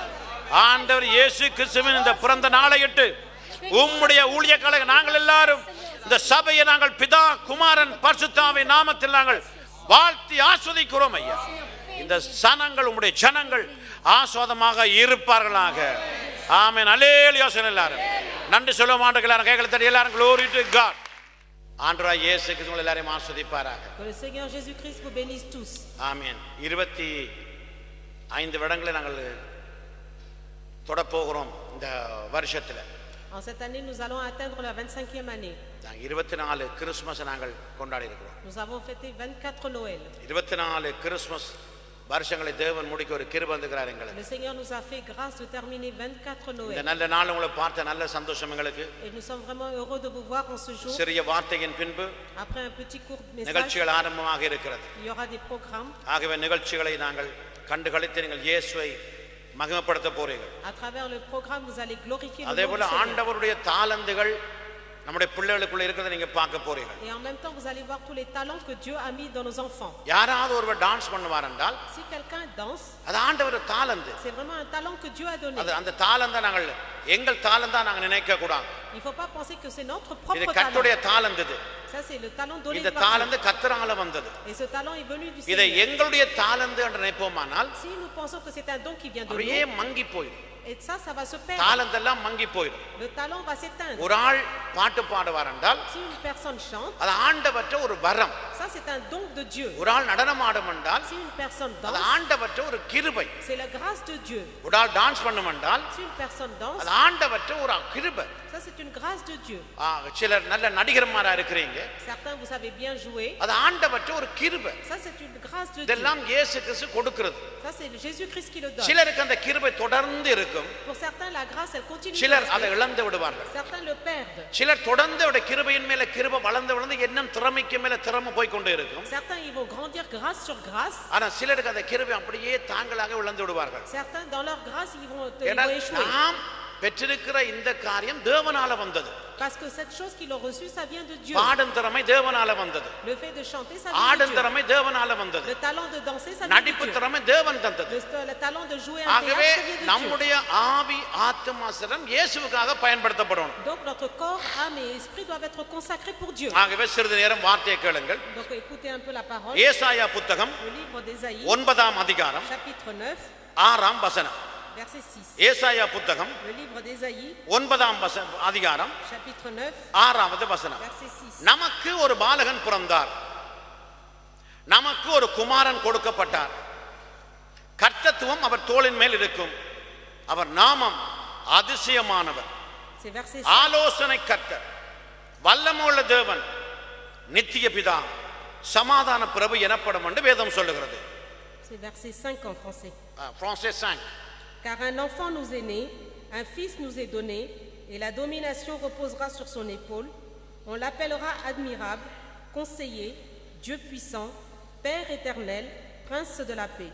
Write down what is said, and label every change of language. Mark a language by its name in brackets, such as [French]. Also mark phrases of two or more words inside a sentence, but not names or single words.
[Tamil] ஆண்டவர் இயேசு கிறிஸ்துவின் இந்த பிறந்த நாளையிட்டு உம்முடைய ஊழியக்காரங்க நாங்கள் எல்லாரும் இந்த சபையை நாங்கள் பிதா குமாரன் பரிசுத்தாவின் நாமத்தில் நாங்கள் வாழ்த்தி ஆஸ்வதிக்கிறோம் ஐயா. இந்த சனங்கள் உம்முடைய ஜனங்கள் ஆஸ்வாதமாக இருப்பார்களாக. ஆமென். அல்லேலூயா. எல்லாரும் நன்றி சொல்ல மாட்டேன். கைகளை தட்டி எல்லாரும் [English] glory to God. [Tamil] ஆண்டவராகிய இயேசு கிறிஸ்து எல்லாரையும் ஆஸ்வதிப்பாராக. [French] Que le Seigneur Jésus-Christ vous bénisse tous. [Tamil] ஆமென். 25 வருடங்களை நாங்கள் தொட போகிறோம் இந்த வருஷத்துல. [French] En cette année, nous allons atteindre la 25e année. [Tamil] 24 கிறிஸ்மஸ் நாங்கள் கொண்டாடி இருக்கிறோம். [French] Nous avons fêté 24 Noël. [Tamil] 24 கிறிஸ்மஸ் வருஷங்களை தேவன் முடிக்க ஒரு கிருபை தந்தார் எங்களுக்கு. [French] Le Seigneur nous a fait grâce de terminer 24 [Tamil] இந்த [French] Noël. [Tamil] நல்ல நாள் உங்களை பார்த்த நல்ல சந்தோஷம் எங்களுக்கு. [French] Et nous sommes vraiment heureux de vous voir en ce jour. [Tamil] சிறிய வார்த்தையின் பின்பு [French] Après un petit court message, [Tamil] நிகழ்ச்சிகள் ஆரம்பமாக இருக்கிறது. [French] il y aura des programmes. [Tamil] ஆகவே நிகழ்ச்சிகளை நாங்கள் கண்டு களித்து நீங்கள் இயேசுவை மகிமைப்படுத்த போறீர்கள். [French] À travers le programme, vous allez glorifier le nom du [Tamil] அதேபோல [French] Seigneur. [Tamil] ஆண்டவருடைய தாளந்துகள் நம்முடைய பிள்ளைகளுக்குள்ள இருக்கிறதை நீங்க பார்க்க போறீர்கள். [French] Et en même temps, vous allez voir tous les talents que Dieu a mis dans nos enfants. [Tamil] யாராவது ஒருவர் டான்ஸ் பண்ணுவார் என்றால் [French] Si quelqu'un danse, [Tamil] அது ஆண்டவர் தாளந்து. [French] c'est vraiment un talent que Dieu a donné. [Tamil] அது அந்த தாளந்தை நாங்கள் எங்கள் தாளந்தா நாங்கள் நினைக்க கூடாது. [French] Il ne faut pas penser que c'est notre [Tamil] இது [French] propre talent. [Tamil] கர்த்தருடைய தாளந்து. இது [French] Ça, c'est le talent donné [Tamil] இந்த [French] par Dieu. [Tamil] தாளந்து கர்த்தரால வந்தது. [French] Et ce talent est venu du [Tamil] இதை [French] Seigneur. [Tamil] எங்களுடைய தாளந்து என்று நினைப்போமானால் [French] Si nous pensons que c'est un don qui vient de [Tamil] அப்படியே [French] nous, [Tamil] மங்கி போயிடும். [French] et ça va se perdre. [Tamil] தாளந்தெல்லாம் மங்கி போயிடும். [French] Le talent va s'éteindre. [Tamil] ஒரு ஆள் பாட்டு பாடுவார் என்றால் [French] Si une personne chante, [Tamil] அது ஆண்டவற்ற ஒரு வரம். [French] ça c'est un don de Dieu. [Tamil] ஒரு ஆள் நடனம் ஆடும் என்றால் [French] Si une personne [Tamil] அது [French] danse, [Tamil] ஆண்டவற்ற ஒரு கிருபை. [French] c'est la grâce de Dieu. [Tamil] ஒரு ஆள் டான்ஸ் பண்ணும் என்றால் [French] Si une personne danse, [Tamil] அது ஆண்டவற்ற ஒரு கிருபை. [French] ça c'est une grâce de Dieu. [Tamil] சிலர் நல்ல நடிகர்மாரா இருக்கிறீங்க, [French] Certains, vous savez bien jouer, [Tamil] அது ஆண்டவற்ற ஒரு கிருபை. [French] ça c'est une grâce de Dieu. [Tamil] இதெல்லாம் இயேசு கிறிஸ்து கொடுக்கிறது. [French] Ça c'est Jésus-Christ qui le donne. [Tamil] சிலருக்கு அந்த கிருபை தொடர்ந்து இருக்கும், [French] Pour certains, la grâce elle continue. de [Tamil] சிலர் [French] rester. [Tamil] அதை இழந்து விடுவார்கள். [French] Certains le perdent. [Tamil] சிலர் தொடர்ந்து அவருடைய கிருபையின் மேல கிருபை வளர்ந்து வளர்ந்து இன்னும் திறமைக்கு மேல திறமை போய் கொண்டே இருக்கும். [French] Certains ils vont grandir grâce sur grâce. [Tamil] ஆனா சிலருக்கு அந்த கிருபை அப்படியே தாங்களாக இழந்து விடுவார்கள். [French] Certains dans leur grâce ils vont [Tamil] ஏன்னா [French] échouer. [Tamil] நாம் பெற்றிருக்கிற இந்த காரியம் தேவனால வந்தது. [French] Parce que cette chose qu'ils ont reçue, ça vient de Dieu. [Tamil] பாடும் திறமை தேவனால வந்தது. [French] Le fait de chanter, ça vient de [Tamil] ஆடும் [French] Dieu. [Tamil] திறமை தேவனால வந்தது. [French] Le talent de danser, ça vient de [Tamil] நடிப்பு [French] Dieu. [Tamil] திறமை தேவன் தந்தது. [French] Le talent de jouer un [Tamil] ஆகவே [French] théâtre, ça vient de Dieu. [Tamil] நம்முடைய ஆவி ஆத்துமா சரீரம் இயேசுவுக்காக பயன்படுத்தப்படணும். [French] Donc notre corps, âme et esprit doivent être consacrés pour Dieu. [Tamil] ஆகவே சிறிது நேரம் வார்த்தையை கேளுங்கள். [French] Donc écoutez un peu la parole. [Tamil] ஏசாயா புத்தகம் [French] Le livre d'Ésaïe, [Tamil] 9ஆம் அதிகாரம் [French] chapitre 9, [Tamil] 6ஆம் வசனம். [French] verset 6. [Tamil] ஏசாயா புத்தகம் [French] Le livre d'Ésaïe, [Tamil] 9ஆம் அதிகாரம் [French] chapitre 9, [Tamil] 6ஆவது வசனம். [French] verset 6. [Tamil] நமக்கு ஒரு பாலகன் பிறந்தார், நமக்கு ஒரு குமாரன் கொடுக்கப்பட்டார், கர்த்தத்துவம் அவர் தோளின் மேல் இருக்கும், அவர் நாமம் அதிசயமானவர், [French] C'est verset 5. [Tamil] ஆலோசனை கர்த்தர், வல்லமையுள்ள தேவன், நித்திய பிதா, சமாதான பிரபு எனப்படும் என்று வேதம் சொல்லுகிறது. [French] C'est verset 5 en français. Français 5. Car un enfant nous est né, un fils nous est donné, et la domination reposera sur son épaule. On l'appellera admirable, conseiller, Dieu puissant, Père éternel, prince de la paix.